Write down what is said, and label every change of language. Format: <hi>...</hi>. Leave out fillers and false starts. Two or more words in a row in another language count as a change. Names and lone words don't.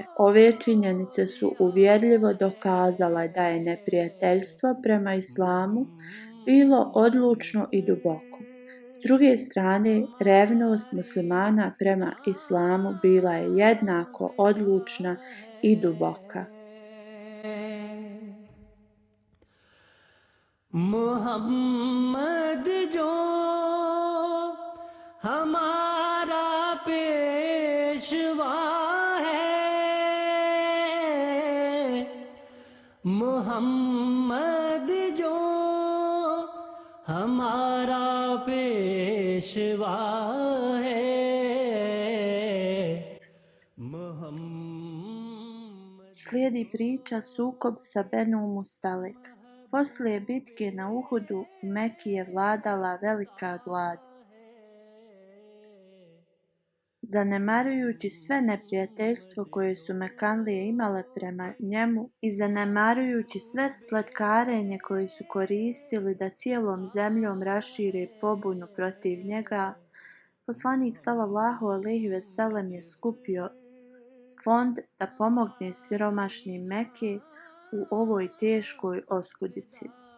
<bs>Ove činjenice su uvjerljivo dokazale da je neprijateljstvo prema islamu bilo odlučno i duboko. S druge strane, revnost muslimana prema islamu bila je jednako odlučna i duboka.</bs> <ur>محمد جو ہمارا پیشوا ہے، محمد جو پیشوا ہے محمد</ur> <bs>Slijedi priča sukob sa Benu Mustalik. Poslije bitke na Uhudu, u Meki je vladala velika glad. Zanemarujući sve neprijateljstvo koje su Mekanlije imale prema njemu i zanemarujući sve spletkarenje koje su koristili da cijelom zemljom rašire pobunu protiv njega, poslanik sallallahu alejhi ve sellem je skupio fond da pomogne siromašnim Mekke u ovoj teškoj oskudici.</bs>